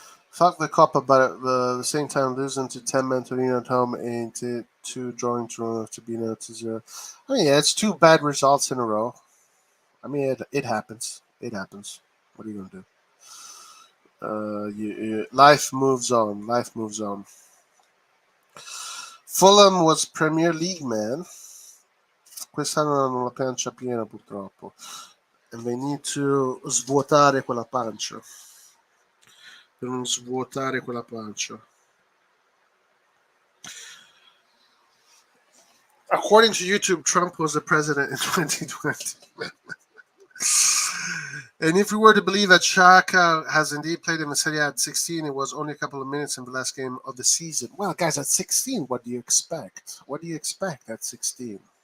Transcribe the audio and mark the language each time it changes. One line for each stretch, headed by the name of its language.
English: Fuck the Copa, but at the same time losing to 10 men Torino at home and to 2 drawing Toronto to be 0-0. I mean, yeah, it's 2 bad results in a row. I mean, it happens. It happens. What are you gonna do? Life moves on. Life moves on. Fulham was Premier League, man.
Italian: Quest'anno non la pancia piena, purtroppo.
English: And they need to
Italian: svuotare quella pancia. Devono svuotare quella pancia.
English: According to YouTube, Trump was the president in 2020. And if we were to believe that Xhaka has indeed played in the Serie A at 16, it was only a couple of minutes in the last game of the season. Well, guys, at 16, what do you expect? What do you expect at 16?